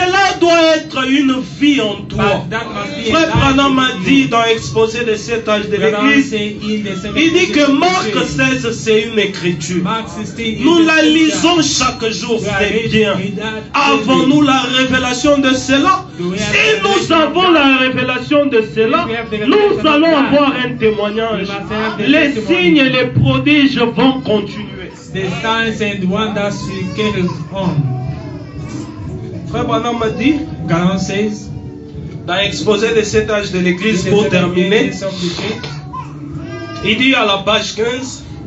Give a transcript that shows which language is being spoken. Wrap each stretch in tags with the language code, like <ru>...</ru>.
<fr>cela doit être une vie en toi. Frère Branham m'a dit dans l'exposé de cet âge de l'église, il dit que Marc 16 c'est une écriture. Nous la lisons chaque jour, c'est bien. Avons-nous la révélation de cela? Si nous avons la révélation de cela, nous allons avoir un témoignage. Les signes et les prodiges vont continuer.</fr> <en>The signs and wonders will carry on.</en> <fr>Frère Branham m'a dit,</fr> <en>God says,</en> <fr>dans l'exposé de cet âge de l'église pour terminer, il dit à la page 15,</fr>